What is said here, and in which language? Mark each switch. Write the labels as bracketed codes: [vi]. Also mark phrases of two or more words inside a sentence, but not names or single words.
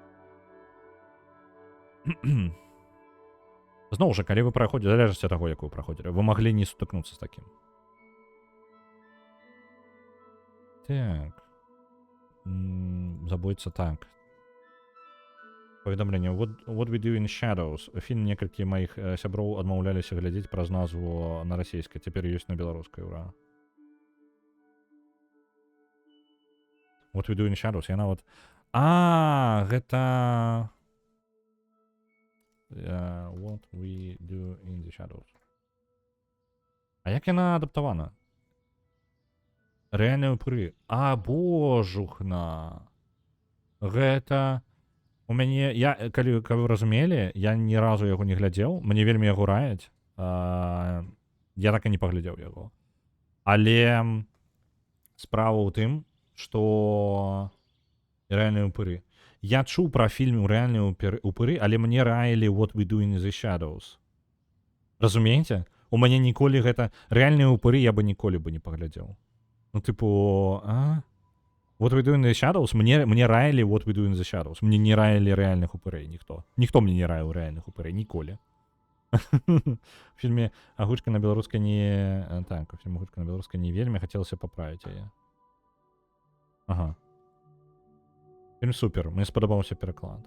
[be] Зноў жа, калі вы праходзілі, залежыць ад таго, як вы праходзілі, вы маглі не сутыкнуцца з такім. Так. Забудется так. Паведамленне. [en] What we do in shadows. [be] Фільм некалькі маіх сяброў адмаўляліся глядзець праз назву на расійскай. Цяпер ёсць на беларускай, ура. [en] What we do in shadows. [be] Яна вот... гэта... [en] What we do in the shadows. [be] А як яна адаптавана? Рэальныя упыры. Божухна. Гэта... У мяне... Калі вы разумелі, я ні разу яго не глядзеў. Мне вельмі яго раяць. Я так і не паглядзеў яго. Але справа ў тым, што рэальныя упыры. Я чуў пра фільм «Рэальныя упыры», але мне раілі [en] «What we do in the shadows». [be] Разумееце? У мяне ніколі гэта... Рэальныя упыры я бы ніколі бы не паглядзеў. Ну, типу, [en] What we do in the shadows? [be] Мне раілі [en] What we do in the shadows. [be] Мне не раілі рэальных упырэй ніхто. Ніхто мне не раіў рэальных упырэй ніколі. В фільме «Агучка на беларускай» не... Так, у фільме «Агучка на беларускай» не вельмі хацелася паправіць яе. Ага. Фільм супер, мне спадабаўся пераклад.